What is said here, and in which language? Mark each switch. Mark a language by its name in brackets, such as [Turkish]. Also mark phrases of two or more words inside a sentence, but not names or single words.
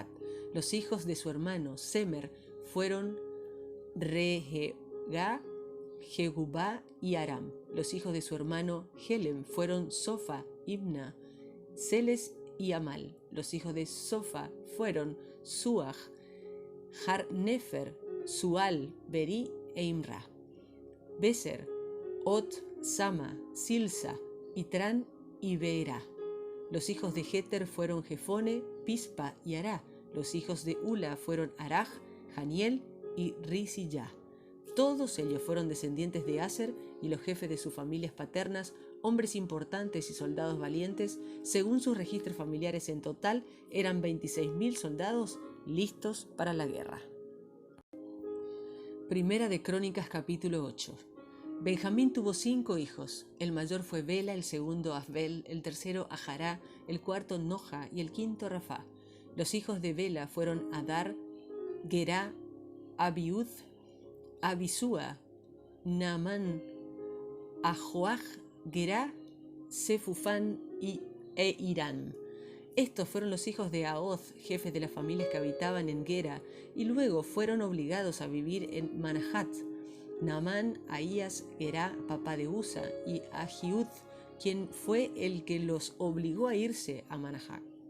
[Spanish] Los hijos de su hermano Semer fueron Rehegá, Jegubá y Aram. Los hijos de su hermano Helem fueron Sofa, Ibna, Celes y Amal. Los hijos de Sofa fueron Suaj, Harnefer, Sual, Beri e Imra. Beser, Ot, Sama, Silsa, Itran y Beerá. Los hijos de Jeter fueron Jefone, Pispa y Ará. Los hijos de Ula fueron Araj, Janiel y Risillá. Todos ellos fueron descendientes de Aser y los jefes de sus familias paternas, hombres importantes y soldados valientes. Según sus registros familiares, en total eran 26.000 soldados listos para la guerra. Primera de Crónicas capítulo 8. Benjamín tuvo 5 hijos. El mayor fue Bela, el segundo Asbel, el tercero Ajará, el cuarto Noja y el quinto Rafá. Los hijos de Bela fueron Adar, Gerá, Abiud, Abisúa, Naamán, Ajoaj, Gerá Sefufán e Irán. Estos fueron los hijos de Aoz, jefes de las familias que habitaban en Gera, y luego fueron obligados a vivir en Manahat. Naamán, Ahías, Gerá, papá de Usa, y Ahiud, quien fue el que los obligó a irse a Manahat.